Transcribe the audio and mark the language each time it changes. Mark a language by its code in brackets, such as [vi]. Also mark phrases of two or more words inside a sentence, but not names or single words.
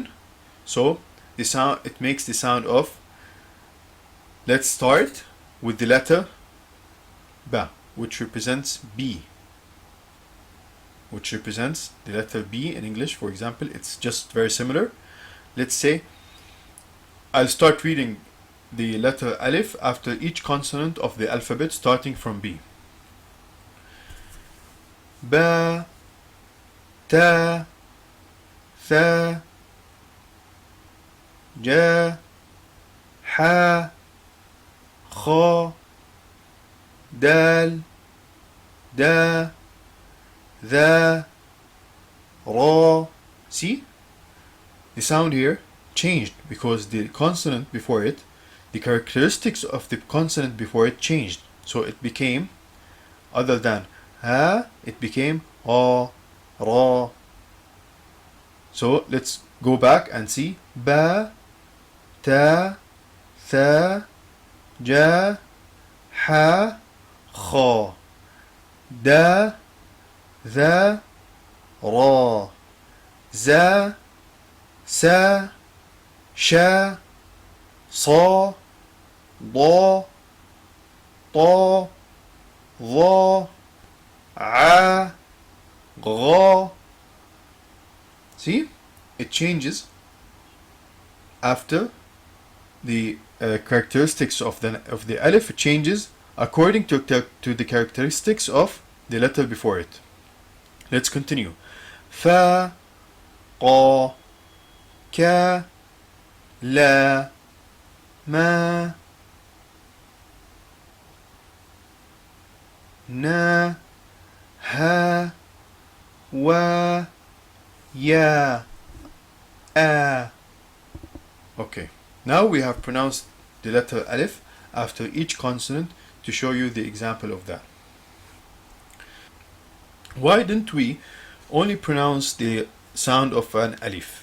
[en] So the sound, it makes the sound of, let's start with the letter ba, which represents B. Which represents the letter B in English, for example. It's just very similar. Let's say I'll start reading the letter alif after each consonant of the alphabet starting from B. [ar] با، تا، ثا، جا، حا، خا، دال، دا, ذا، را. [en] See? The sound here changed because the consonant before it, the characteristics of the consonant before it changed. So it became, other than ha, it became a, ra. So let's go back and see. [ar] با، تا، ثا، جا، حا، خا، دا, ذا را ذا سا شا صا ضا طا ظا ع غا. [en] See, it changes after the characteristics of the alif. It changes according to the characteristics of the letter before it. Let's continue. [ar] فا قا كا لا ما نا ها وا يا آ. [en] Okay, now we have pronounced the letter Alif after each consonant to show you the example of that. Why didn't we only pronounce the sound of an Alif?